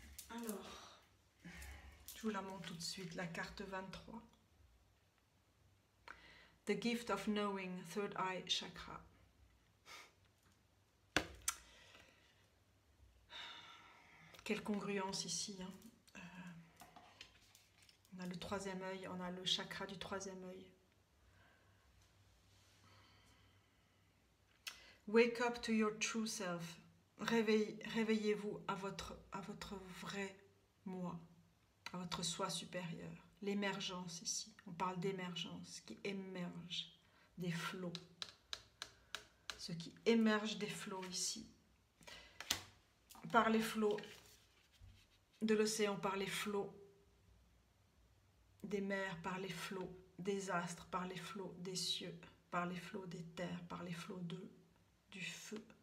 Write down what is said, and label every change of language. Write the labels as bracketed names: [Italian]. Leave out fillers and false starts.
[French] Alors, je vous la montre tout de suite, la carte 23. [English] The gift of knowing, third eye chakra. [French] Quelle congruence ici, hein. On a le 3e œil, on a le chakra du 3e œil. [English] Wake up to your true self. [French] Réveillez-vous à votre vrai moi, à votre soi supérieur. L'émergence ici, on parle d'émergence, qui émerge des flots. Ce qui émerge des flots ici. Par les flots de l'océan, par les flots des mers, par les flots des astres, par les flots des cieux, par les flots des terres, par les flots du feu.